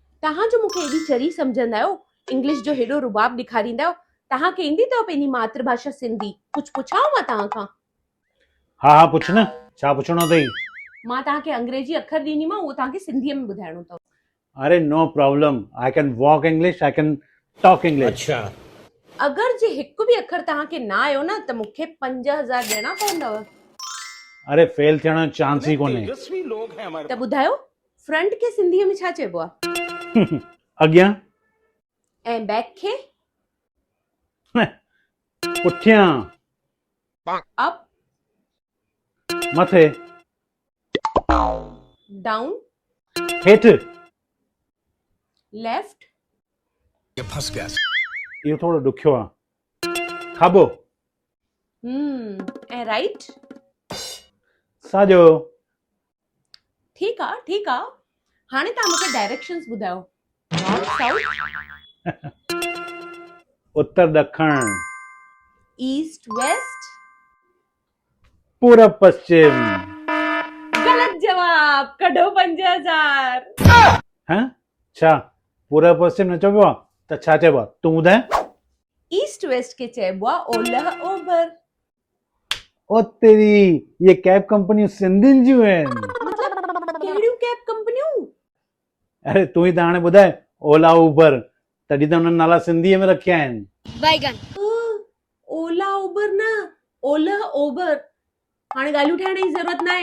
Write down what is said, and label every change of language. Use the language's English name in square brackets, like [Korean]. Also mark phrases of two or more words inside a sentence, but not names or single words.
[Sindhi] तहां जो मूंखे एॾी चरी सम्झंदा आहियो, इंग्लिश जो हेॾो रुबाब ॾेखारींदा आहियो, तहांखे ईंदी अथव पंहिंजी मातृभाषा सिंधी? कुझु पुछांव मां तव्हां खां? हाँ हाँ पुछ न, छा पुछणो अथई? मां तव्हांखे अंग्रेजी अखर ॾींदीमांव, उहो तव्हांखे सिंधीअ में ॿुधाइणो अथव। [English] अरे no problem, I can walk English, I can talk English. [Sindhi] अच्छा, अगरि जे हिकु बि अखर तव्हांखे न आयो न त मूंखे 5000 ॾियणा पवंदव। अरे फेल थियण जो चांस ही कोन्हे। [Hindi] तेजस्वी लोग हैं हमारे [Sindhi] त ॿुधायो, फ्रंट खे सिंधीअ में छा चइबो आहे? अॻियां, ऐं बैक खे? पुठियां, अप, मथे, डाउन, हेठि। लेफ्ट, [Hindi] ये फंस गया। [Sindhi] इहो थोरो ॾुखियो आहे। खाॿो, ऐं राइट? साॼो। ठीकु आहे, ठीकु आहे। हाणे तव्हां मूंखे डायरेक्शंस ॿुधायो। [English] north, south, [Sindhi] उत्तर ॾखण, [English] east, west? [Sindhi] पूरब पश्चिम। ग़लत जवाब। कढो 5000। हैं? छा पूरब पश्चिम न चइबो आहे त छा चइबो आहे? तूं ॿुधाए। [English] east west [Sindhi] खे चइबो आहे ओलह ओभर। [Hindi] ओ तेरी, [Sindhi] ये कैब कंपनियूं सिंधियुनि जूं आहिनि। कहिड़ियूं कैब कंपनियूं? अरे तूं ई त हाणे ॿुधाए, ओला उबर, तॾहिं त हुननि नाला सिंधीअ में रखिया आहिनि। ओला उबर न, ओलह ओभर। हाणे ॻाल्हियूं ठाहिण जी ज़रूरत न आहे।